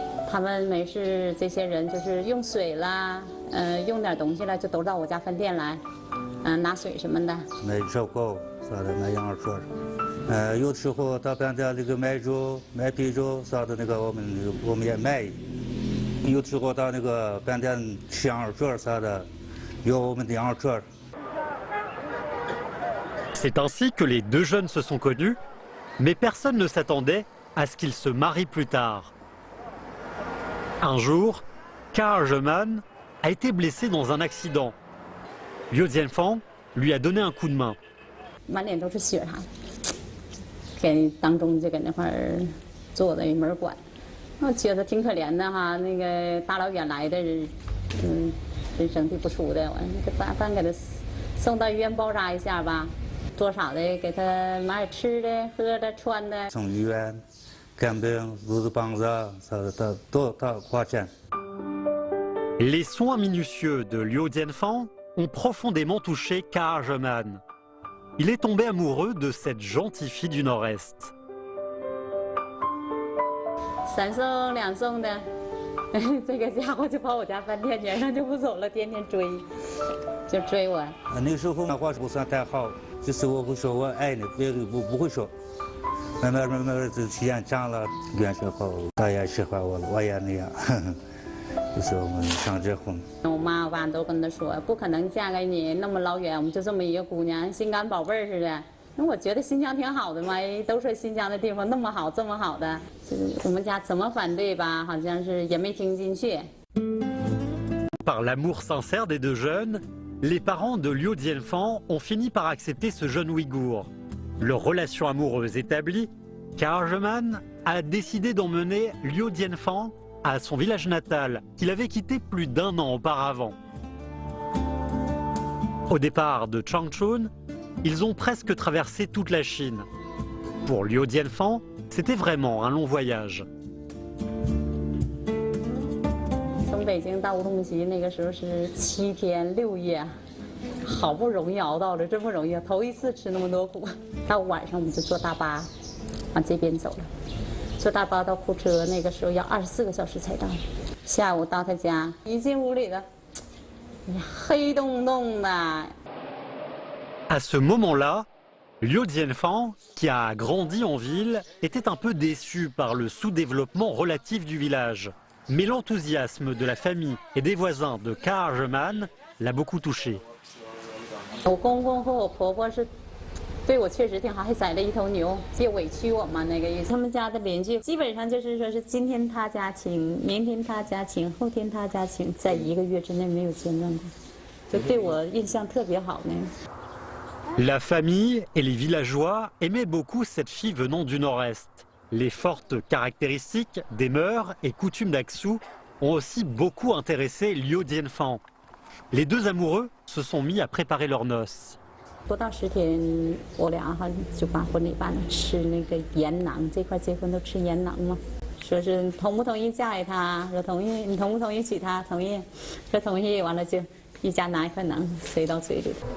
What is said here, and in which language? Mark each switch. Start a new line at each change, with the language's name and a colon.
Chinese: 他们没事，这些人就是用水啦，用点东西了，就都到我家饭店来，拿水什么的。买烧烤啥的，买羊肉串有的时候到饭店那个买肉、买啤酒啥的，那个我们也买。有的时候到那个饭店吃羊肉串啥的，有我们的羊肉串。
French: C'est ainsi que les deux jeunes se sont connus, mais personne ne s'attendait à ce qu'ils se marient plus tard. Un jour, Karl Jeman a été blessé dans un accident. Liu Jianfang lui a donné un coup de main.
Chinese: 满脸都是血哈，给当中就搁那块儿坐着也没人管，我觉得挺可怜的哈。那个大老远来的，人生地不熟的，完咱给他送到医院包扎一下吧，多少的给他买点吃的、喝的、穿的。送医院看病、入住房子啥的都花钱。
French: Les soins minutieux de Liu Jianfang ont profondément touché Karl Jeman. Il est tombé amoureux de cette gentille fille du Nord-Est.
Chinese: 3送2送的，这个家伙就跑我家饭店，晚上就不走了，天天追，就追我。那时候那话不算太好，就是我会说我爱你，别的不会说。慢慢这时间长了，越说好，他也喜欢我了，我也那样。就是我们想结婚。我妈我爸都跟他说，不可能嫁给你，那么老远，我们就这么一个姑娘，心肝宝贝儿似的。那我觉得新疆挺好的嘛，都说新疆的地方那么好，这么好的，我们家怎么反对吧，好像是也没听进去。
French: Par l'amour sincère des deux jeunes, les parents de Liu Jianfang ont fini par accepter ce jeune Ouïghour. Leur relation amoureuse établie, Karl Jeman a décidé d'emmener Liu Jianfang à son village natal, qu'il avait quitté plus d'1 an auparavant. Au départ de Changchun, ils ont presque traversé toute la Chine. Pour Liu Jianfang, c'était vraiment un long voyage.
Chinese: 从北京到乌鲁木齐那个时候是7天6夜，好不容易熬到了，真不容易，头一次吃那么多苦。到晚上我们就坐大巴往这边走了。坐大巴到库车，那个时候要24个小时才到。下午到他家，一进屋里的，哎呀，黑洞洞的。
French: À ce moment-là, Liu Jianfang, qui a grandi en ville, était un peu déçu par le sous-développement relatif du village. Mais l'enthousiasme de la famille et des voisins de Karl Jeman l'a beaucoup touché.
Chinese: 我公公和我婆婆是对我确实挺好，还宰了一头牛，也委屈我嘛那个意思。他们家的邻居基本上就是说是今天他家请，明天他家请，后天他家请，在1个月之内没有间断过，就对我印象特别好呢。
French: La famille et les villageois aimaient beaucoup cette fille venant du Nord-Est. Les fortes caractéristiques des mœurs et coutumes d'Aksou ont aussi beaucoup intéressé Liu Jianfang. Les deux amoureux se sont mis à préparer leurs noces.
Chinese: 不到10天，我俩哈就把婚礼办了，吃那个盐囊，这块结婚都吃盐囊嘛。说是同不同意嫁给他，说同意，你同不同意娶她？同意，说同意，完了就一家拿一块馕塞到嘴里。